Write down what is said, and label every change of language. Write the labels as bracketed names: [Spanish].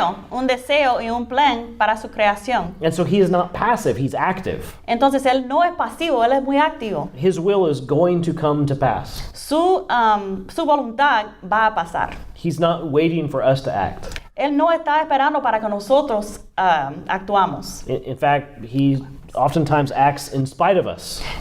[Spanish] Un deseo y un plan para su creación. [English] And so he is not passive, he's active. [Spanish] Entonces él no es pasivo, él es muy activo. [English] His will is going to come to pass. [Spanish] Su voluntad va a pasar. [English] He's not waiting for us to act. [Spanish] Él no está esperando para que nosotros actuamos. [English] In fact, he oftentimes acts in spite of us.